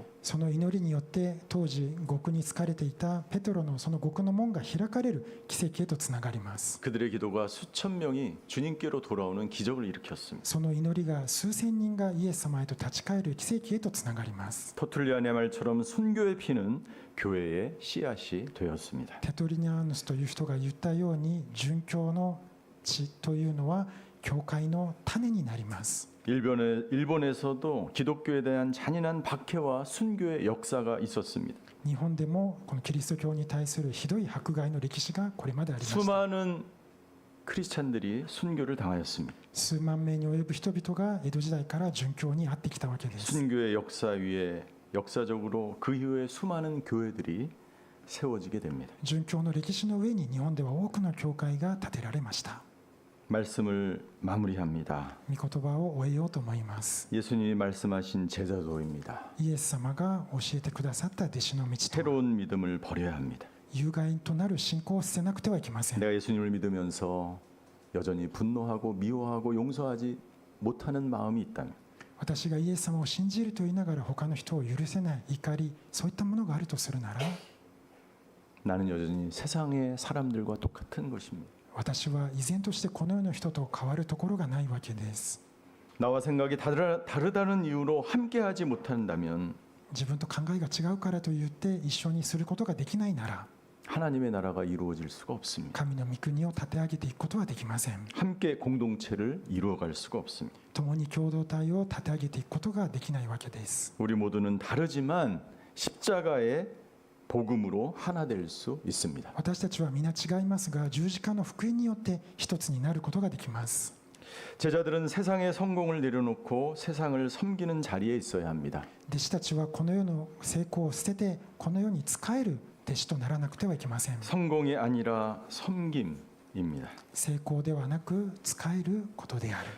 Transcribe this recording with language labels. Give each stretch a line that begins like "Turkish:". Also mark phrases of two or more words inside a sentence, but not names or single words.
Japanese: その祈りによって当時獄に疲れていたペトロのその獄の門が開かれる奇跡へとつながります。
Korean: 그들의 기도가 수천 명이 주님께로 돌아오는 기적을 일으켰습니다.
Japanese: その祈りが数千人がイエス様へと立ち返る奇跡へとつながります。
Korean: 터툴리안의 말처럼 순교의 피는 교회의 씨앗이 되었습니다.
Japanese: テトリニャーヌスという人が言ったように殉教の血というのは教会の種になります。
Korean: 일본에서도 기독교에 대한 잔인한 박해와 순교의 역사가 있었습니다.
Japanese: 日本でもこのキリスト教に対するひどい迫害の歴史がこれまでありました。
Korean: 수많은 크리스찬들이 순교를 당하였습니다.
Japanese: 数万名に及ぶ人々が江戸時代から殉教に遭ってきたわけです。
Korean: 순교의 역사 위에 역사적으로 그 이후에 수많은 교회들이 세워지게 됩니다.
Japanese: 殉教の歴史の上に日本では多くの教会が建てられました。
Korean: 말씀을 마무리합니다.
Japanese: 御言葉を終えようと思います。
Korean: 예수님이 말씀하신 제자도입니다.
Japanese: イエス様が教えてくださった弟子の道とは
Korean: 새로운 믿음을 버려야 합니다.
Japanese: 有害となる信仰を捨てなくてはいけません。
Korean: 내가 예수님을 믿으면서 여전히 분노하고 미워하고 용서하지 못하는 마음이 있다면
Japanese: 私がイエス様を信じると言いながら他の人を許せない怒り、そういったものがあるとするなら
Korean: 나는 여전히 세상의 사람들과 똑같은 것입니다.
Japanese: 私は依然としてこの世の人と変わるところがないわけです。
Korean: 나와 생각이 다르다는 이유로 함께하지 못한다면
Japanese: 自分と考えが違うからと言って一緒にすることができないなら
Korean: 하나님의 나라가 이루어질 수가 없습니다.
Japanese: 神の御国を立て上げていくことはできません。
Korean: 함께 공동체를 이루어갈 수가 없습니다.
Japanese: 共に共同体を立て上げていくことができないわけです。
Korean: 우리 모두는 다르지만 십자가의 복음으로 하나 될 수 있습니다.
Japanese: 私たちは皆違いますが十字架の福音によって一つになることができます。
Korean: 제자들은 세상의 성공을 내려놓고 세상을 섬기는 자리에 있어야 합니다.
Japanese: 弟子たちはこの世の成功を捨ててこの世に仕える弟子とならなくてはいけません。
Korean: 성공이 아니라 섬김입니다.
Japanese: 成功ではなく仕えることである。